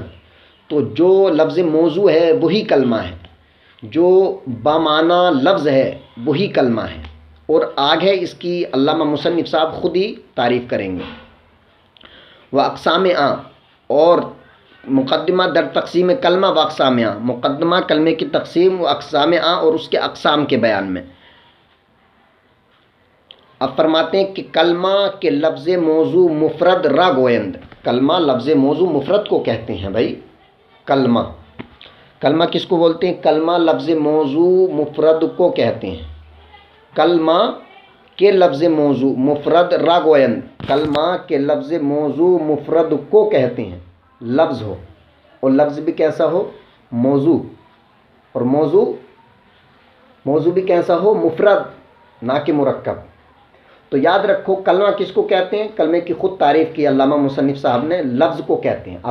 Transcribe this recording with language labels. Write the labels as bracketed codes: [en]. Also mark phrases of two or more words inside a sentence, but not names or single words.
[ur] تو جو لفظ موضوع ہے وہی کلمہ ہے، جو بامعنی لفظ ہے وہی کلمہ ہے، اور آگے اس کی علامہ مصنف صاحب خود ہی تعریف کریں گے۔ و اقسام اور [fa] مقدمہ در تقسیم کلمہ و اقسام [ur] مقدمہ کلمے کی تقسیم و اقسام اور اس کے اقسام کے بیان میں۔ اب فرماتے ہیں کہ [fa] کلمہ کے لفظ موضوع مفرد را گویند، [ur] کلمہ لفظ موضوع مفرد کو کہتے ہیں بھائی، کلمہ کس کو بولتے ہیں؟ کلمہ لفظ موضوع مفرد کو کہتے ہیں۔ [fa] کلمہ کے لفظ موضوع مفرد را گویند، [ur] کلمہ کے لفظ موضوع مفرد کو کہتے ہیں، لفظ ہو اور لفظ بھی کیسا ہو؟ موضوع، اور موضوع بھی کیسا ہو؟ مفرد، نہ کہ مرکب۔ تو یاد رکھو کلمہ کس کو کہتے ہیں؟ کلمے کی خود تعریف کی علامہ مصنف صاحب نے، لفظ کو کہتے ہیں۔